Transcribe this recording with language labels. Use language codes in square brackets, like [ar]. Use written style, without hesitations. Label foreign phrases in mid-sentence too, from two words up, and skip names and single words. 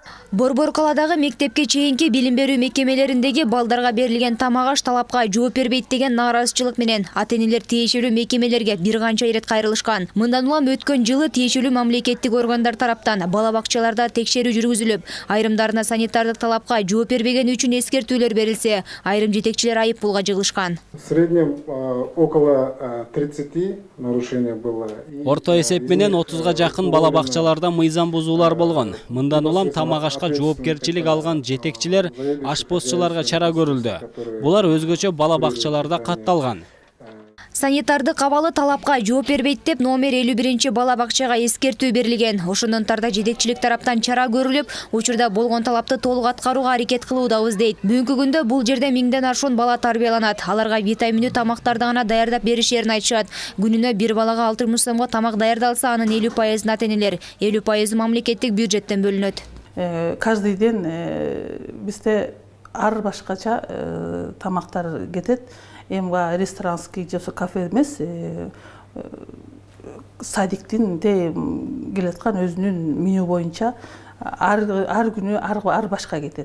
[ky] Борбор каладагы мектепке чейинки билим берүү мекемелериндеги балдарга берилген тамак аш талапка жооп бербейт деген нааразычылык менен ата-энелер тиешелүү мекемелерге бир канча ирет кайрылышкан. Мындан улам өткөн жылы тиешелүү мамлекеттик органдар тараптан бала бакчаларда текшерүү жүргүзүлүп, айрымдарына санитардык талапка жооп бербегени үчүн эскертүүлөр берилсе, айрым жетекчилер айып пулга жыгылышкан. [ru] В среднем около 30 нарушений было. [ky] Орто эсеп менен 30га жакын бала бакчаларда мыйзам бузуулар болгон. Мындан улам тамак ашка жоопкерчилик алган жетекчилер ашпозчуларга чара көрүлдү. Булар өзгөчө бала бакчаларда катталган. Санитардык абалы талапка жооп бербейт деп номер 51 бала бакчага эскертүү берилген. Ошондонтарда жетекчилик тараптан чара көрүлүп, учурда болгон талапты толук аткарууга аракет кылуудабыз дейт. Бүгүнкү күндө бул жерде 1000ден ашуун бала тарбияланат. Аларга витаминдүү тамактарды гана даярдап беришерин айтышат. Күнүнө бир балага 60 сомго тамак даярдалса, анын 50% ата-энелер, 50% мамлекеттик бюджеттен бөлүнөт. [ru] Каждый день [ky] бизде ар башкача тамактар кетет. Эмга ресторанский же кафе эмес, садиктин келаткан өзүнүн меню боюнча ар күнү ар башка кетет.